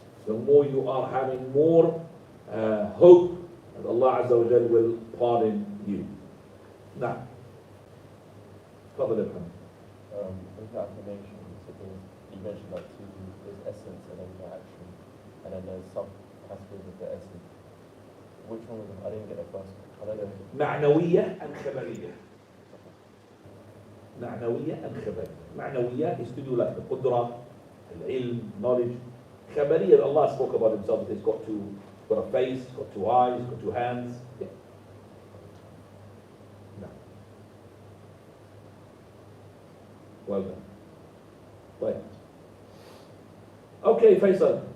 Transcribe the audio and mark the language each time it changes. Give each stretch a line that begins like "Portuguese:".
English: The more you are having more hope that Allah Azza wa Jal will pardon you. Now, Fadl Ibn. With the affirmation, you mentioned that there's essence and then the action, and then there's some aspects of the essence. Which one was it? I didn't get it first. I don't know.
Arabic: معنوية أم خبرية؟ معنوية أم خبرية؟ معنوية
English: is to do like the
Arabic: قدرة, العلم, knowledge.
English: خبرية, Allah spoke about Himself, that He's got a face, got two eyes, got two hands. Yeah. No. Well done. Right. Okay, Faisal.